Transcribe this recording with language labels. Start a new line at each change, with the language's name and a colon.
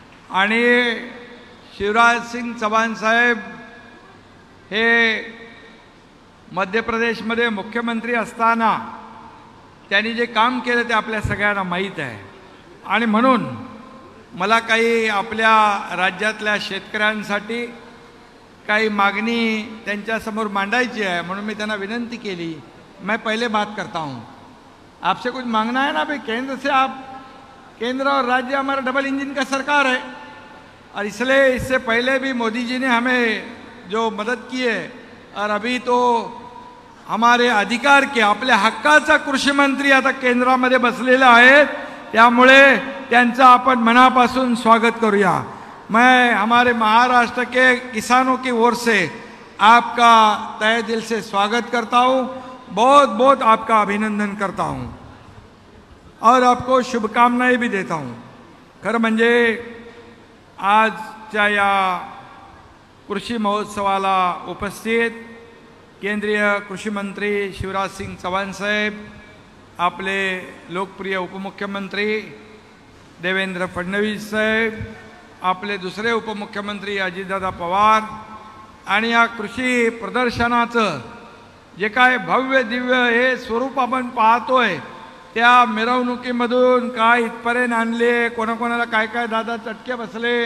Marathi: आणि शिवराज सिंग चौहान साहेब हे मध्य प्रदेशमध्ये मुख्यमंत्री असताना त्यांनी जे काम केलं ते आपल्या सगळ्यांना माहीत आहे. आणि म्हणून मला काही आपल्या राज्यातल्या शेतकऱ्यांसाठी काही मागणी त्यांच्यासमोर मांडायची है, म्हणून मैं त्यांना विनंती केली.
Hindi: मैं पहले बात करता हूँ, आपसे कुछ मांगना है ना भाई. केंद्र से आप, केंद्र और राज्य हमारा डबल इंजन का सरकार है, और इसलिए इससे पहले भी मोदी जी ने हमें जो मदद की है, और अभी तो हमारे अधिकार के
Marathi: आपल्या हक्काचा कृषी मंत्री आता केंद्रामध्ये बसलेला आहेत, त्यामुळे त्यांचं आपण मनापासून स्वागत करूया.
Hindi: मैं हमारे महाराष्ट्र के किसानों की ओर से आपका तहे दिल से स्वागत करता हूँ, बहुत बहुत आपका अभिनंदन करता हूँ और आपको शुभकामनाएं भी देता हूँ.
Marathi: खरं म्हणजे आजच्या या कृषी महोत्सवाला उपस्थित केंद्रीय कृषी मंत्री शिवराज सिंग चौहान साहेब, आपले लोकप्रिय उपमुख्यमंत्री देवेंद्र फडणवीस साहेब, आपले दुसरे उपमुख्यमंत्री अजितदादा पवार, आणि या कृषी प्रदर्शनाचं जे काय भव्य दिव्य हे स्वरूप आपण पाहतोय, त्या मिरवणुकीमधून काय इथपर्यंत आणले, कोणाकोणाला काय काय दादा चटके बसले.